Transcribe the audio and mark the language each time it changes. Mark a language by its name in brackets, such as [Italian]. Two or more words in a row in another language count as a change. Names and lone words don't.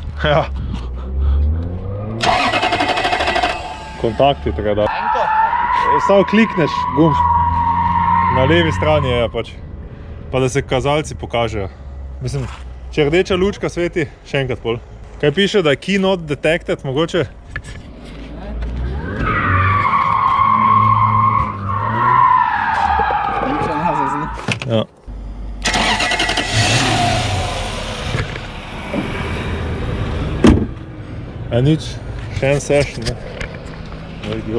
[Slovenian] Ja. Kontakti treba dati. Samo klikneš gumb. Na levi strani je pač. Pa da se kazalci pokažejo. Mislim, če rdeča lučka sveti, še enkrat pol. Kaj piše, da je [English] key not detected, [Slovenian] mogoče? Ja. Nič, še en session, ne?